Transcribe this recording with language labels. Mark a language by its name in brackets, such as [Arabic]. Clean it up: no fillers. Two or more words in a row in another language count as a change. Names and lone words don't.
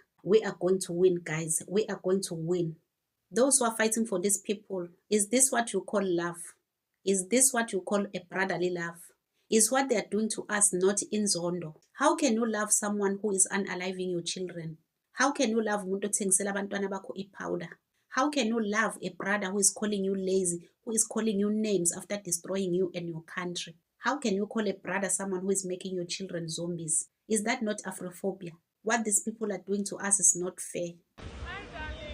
[English] We are going to win, guys. We are going to win. Those who are fighting for these people, is this what you call love? Is this what you call a brotherly love? Is what they are doing to us not inzondo? How can you love someone who is unaliving your children? How can you love [Zulu] umuntu othengisela abantwana bakho i-powder? [English] How can you love a brother who is calling you lazy, who is calling you names after destroying you and your country? How can you call a brother someone who is making your children zombies? Is that not Afrophobia? What these people are doing to us is not fair. Hi, darling.